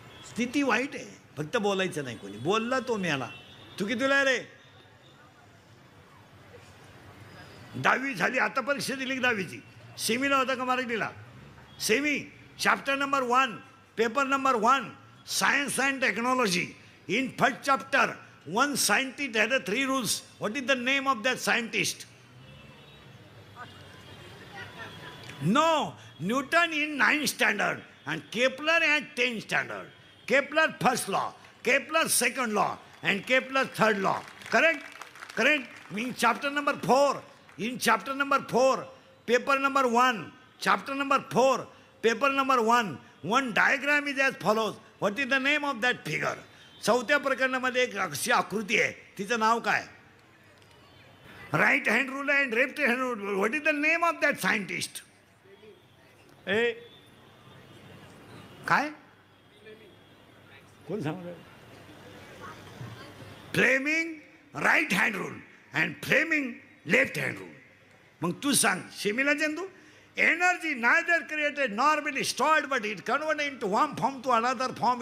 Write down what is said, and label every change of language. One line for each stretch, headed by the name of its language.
Marathi: स्थिती वाईट आहे, फक्त बोलायचं नाही. कोणी बोलला तो मेला. तू कितीला रे? 10वी झाली आता. परीक्षा दिली की 10वीची? सेमीला होता का मराठीला? Semi.
English: Chapter number 1, paper number 1, science and technology. In first chapter, one scientist had 3 rules. What is the name of that scientist? No, Newton in 9th standard and Kepler at 10th standard. Kepler first law, Kepler second law and Kepler third law. Correct? Correct. Means chapter number 4. In chapter number 4, paper number 1, chapter number 4, paper number 1, one diagram is as follows. What is the name of that figure?
Marathi: 4थ्या प्रकरणामध्ये एक अशी आकृती आहे, तिचं नाव काय?
English: Right hand rule and left hand rule. What is the name of that scientist?
Marathi: ए काय कोण सांगलं?
English: Fleming right hand rule and Fleming left hand rule.
Marathi: मग तू सांग, Shimla Chandu.
English: Energy neither created nor be stored but it convert into one form to another form.